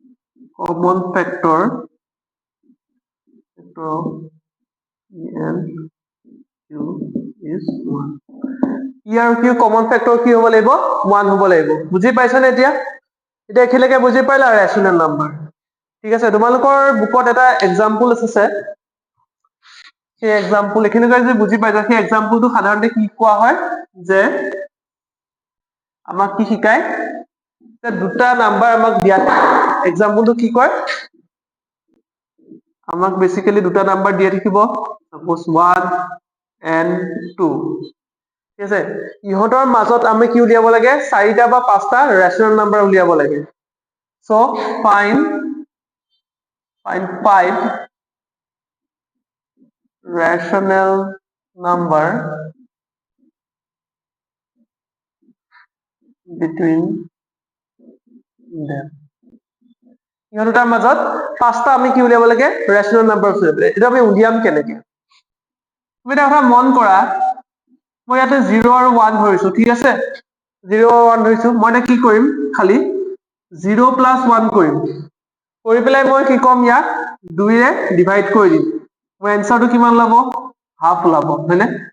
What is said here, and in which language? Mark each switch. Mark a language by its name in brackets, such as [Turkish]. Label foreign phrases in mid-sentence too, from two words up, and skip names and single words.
[English] common factor of n is 1 [Assamese] ইয়াৰ কি [English] common factor [Assamese] কি হ'ব লাগিব 1 হ'ব লাগিব বুজি পাইছানে এতিয়া এটা এখিলেকে বুজি পাইলা [English] rational number [Assamese] ঠিক আছে তোমালোকৰ বুকত এটা এক্সাম্পল আছে সেই এক্সাম্পল এখিনিকে যদি বুজি পাইছা সেই এক্সাম্পলটো সাধাৰণতে কি কোৱা হয় যে আমাক কি শিকায় যে দুটা নাম্বাৰ আমাক দিয়া এক্সাম্পলটো কি কয় আমাক বেসিক্যালি দুটা নাম্বাৰ দিয়া থাকিব সাপোজ 1 and 2 ঠিক আছে ইহঁতৰ মাজত আমি কি উলিয়াব লাগে চাৰিটা বা পাঁচটা [English] rational number [Assamese] উলিয়াব লাগে সো find [English] 5 rational number between them [Assamese] ইহঁত দুটাৰ মাজত পাঁচটা আমি কি উলিয়াব লাগে [English] rational number [Assamese] উলিয়াব লাগে এটা আমি উলিয়াম কেনেকে তুমি এটা কথা মন কৰা মই ইয়াতে 0 আৰু 1 ধৰিছো ঠিক আছে 0 আৰু 1 ধৰিছো মই এটা কি কৰিম খালি 0 + 1 কৰিম কৰি পেলাই মই কি কম ইয়াক 2 ৰে ডিভাইড কৰি দিম মোৰ এনসাৰটো কিমান লাভ হাফ লাভ হয়নে